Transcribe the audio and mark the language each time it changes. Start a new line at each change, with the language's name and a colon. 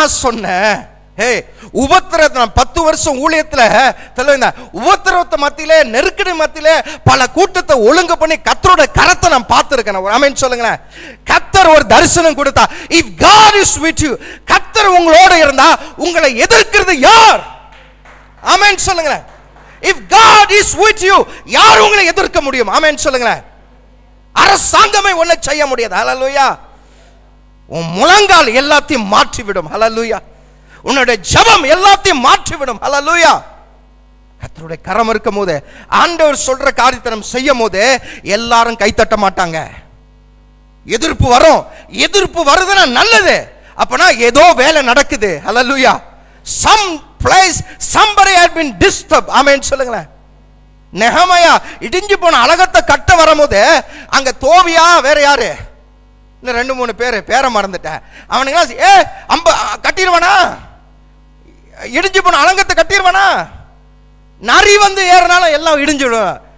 Tamil: நான் சொன்னேன், உபத்திரத்தை 10 வருஷம் ஊழியத்துல உபத்திரத்தை மத்தியிலே நெருக்கடி மத்தியிலே பல கூட்டத்தை ஒழுங்கு பண்ணி கர்த்தரோட கரத்தை நான் பார்த்திருக்கேன். ஆமென் சொல்லுங்களேன். கர்த்தர் ஒரு தரிசனம் கொடுத்தா,
English: if God is with you,
Tamil: கர்த்தர் உங்களோட இருந்தா உங்களை எதிர்க்கிறது யார்? ஆமென் சொல்லுங்களேன்.
English: If God is with you,
Tamil: யார் உங்களை எதிர்க்க முடியும்? ஆமென் சொல்லுங்களேன். அரசாங்கமே ஒன்றை செய்ய முடியாது. ஹல்லேலூயா. உன் முழங்கால் எல்லாத்தையும் மாற்றிவிடும். ஹல்லேலூயா. உன்னுடைய ஜெபம் எல்லாத்தையும் மாற்றிவிடும். ஹல்லேலூயா. கர்த்தருடைய கரம் இருக்கும் போது, ஆண்டவர் சொல்ற காரியத்தை நம்ம செய்யும் போது எல்லாரும் கைத்தட்ட மாட்டாங்க. எதிர்ப்பு வரும். எதிர்ப்பு வருதுன்னா நல்லது. அப்பனா ஏதோ வேலை நடக்குது. ஹல்லேலூயா.
English: some place somebody had been disturbed.
Tamil: ஆமென் சொல்லுங்களேன். நெகமையா இடிஞ்சு போன அலகத்தை கட்ட வரும்போது அங்க தோவியா வேற யாரு இன்னும் 2-3 பேரை மறந்துட்டேன். அவனுங்க கட்டிடுவானா? இடிஞ்சு போன அலங்கத்தை கட்டிடுவானா? நரி வந்து ஏறனாலும் எல்லாம் இடிஞ்சிடும்.